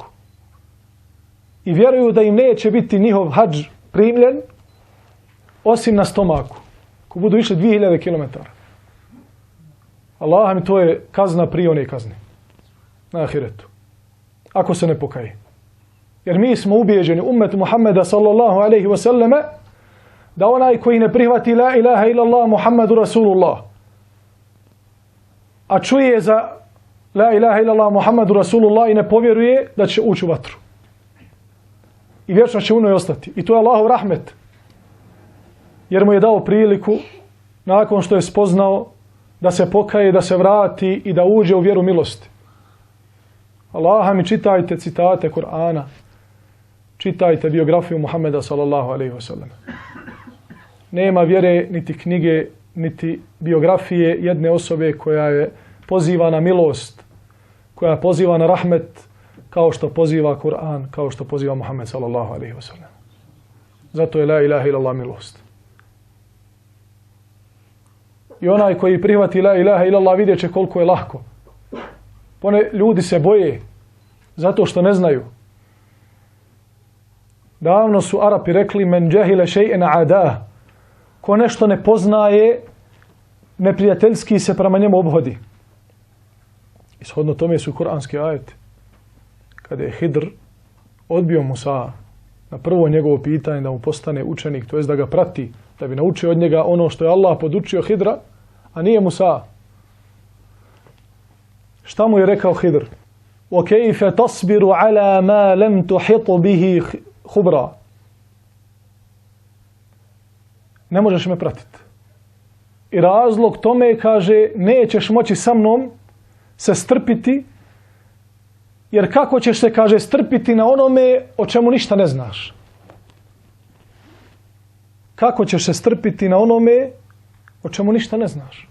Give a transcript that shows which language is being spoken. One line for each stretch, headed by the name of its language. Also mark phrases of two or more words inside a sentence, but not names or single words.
Bosnian: I vjeruju da im neće biti njihov hadž primljen osim na stomaku. Ko budu išli 2000 kilometara. Allah mi to je kazna prije one kazne. Na ahiretu. Ako se ne pokaje. Jer mi smo ubijeđeni ummet Muhammeda
Arabic: صلى الله عليه وسلم
Bosnian: da onaj koji ne prihvati
Arabic: لا إله إلا الله محمد رسول الله,
Bosnian: a čuje za
Arabic: لا إله إلا الله محمد رسول الله
Bosnian: i ne povjeruje, da će ući u vatru. I vječno će u njoj ostati. I to je Allahov rahmet. Jer mu je dao priliku, nakon što je spoznao, da se pokaje, da se vrati i da uđe u vjeru milosti. Allaha mi čitajte citate Kur'ana, čitajte biografiju Muhammeda
Arabic: صلى الله عليه وسلم.
Bosnian: Nema vjere, niti knjige, niti biografije jedne osobe koja je poziva na milost, koja poziva na rahmet, kao što poziva Kur'an, kao što poziva Muhammed
Arabic: صلى الله عليه وسلم.
Bosnian: Zato je
Arabic: لا إله إلا الله
Bosnian: milost. I onaj koji prihvati
Arabic: لا إله إلا الله
Bosnian: vidjet će koliko je lahko. Ljudi se boje zato što ne znaju. Davno su Arapi rekli
Arabic: من جهل شيئا عاداه.
Bosnian: Ko nešto ne poznaje, neprijateljski se prema njemu obhodi. Ishodno tome su kuranski ajeti. Kada je Hidr odbio Musa na prvo njegovo pitanje da mu postane učenik, to jest da ga prati, da bi naučio od njega ono što je Allah podučio Hidra, a nije Musa. Šta mu je rekao Hidr?
Arabic: وَكَيْفَ تَصْبِرُ عَلَى مَا لَمْ تُحِطُ بِهِ خُبْرًا.
Bosnian: Ne možeš me pratiti. I razlog tome kaže, nećeš moći sa mnom se strpiti, jer kako ćeš se, kaže, strpiti na onome o čemu ništa ne znaš? Kako ćeš se strpiti na onome o čemu ništa ne znaš?